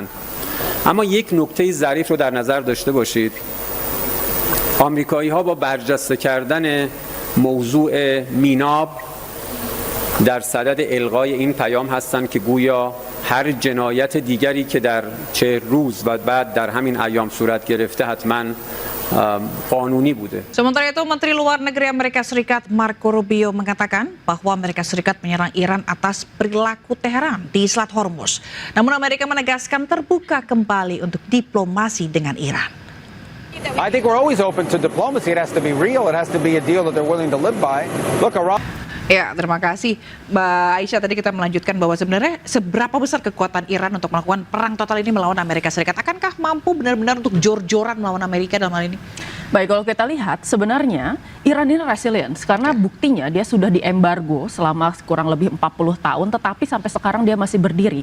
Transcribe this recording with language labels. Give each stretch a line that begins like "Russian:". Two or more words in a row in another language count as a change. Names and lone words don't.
Persian: اما یک نکته ظریف رو در نظر داشته باشید، آمریکایی ها با برجسته کردن موضوع میناب در صدد الغای این پیام هستند که گویا هر جنایت دیگری که در چه روز و بعد در همین ایام صورت گرفته حتما قانونی بوده.
Indonesian: Sementara itu, Menteri Luar Negeri Amerika Serikat Marco Rubio mengatakan bahwa Amerika Serikat menyerang Iran atas perilaku Teheran di Selat Hormuz. Namun Amerika menegaskan terbuka kembali untuk diplomasi dengan Iran.
English: I think we're always open to diplomacy. It has to be real. It has to be a deal that they're willing to live by. Look, Iran.
Indonesian: Ya, terima kasih Mbak Aisyah. Tadi kita melanjutkan bahwa sebenarnya seberapa besar kekuatan Iran untuk melakukan perang total ini melawan Amerika Serikat. Akankah mampu benar-benar untuk jor-joran melawan Amerika dalam hal ini? Baik, kalau kita lihat sebenarnya Iran ini resilience karena buktinya dia sudah diembargo selama kurang lebih 40 tahun tetapi sampai sekarang dia masih berdiri.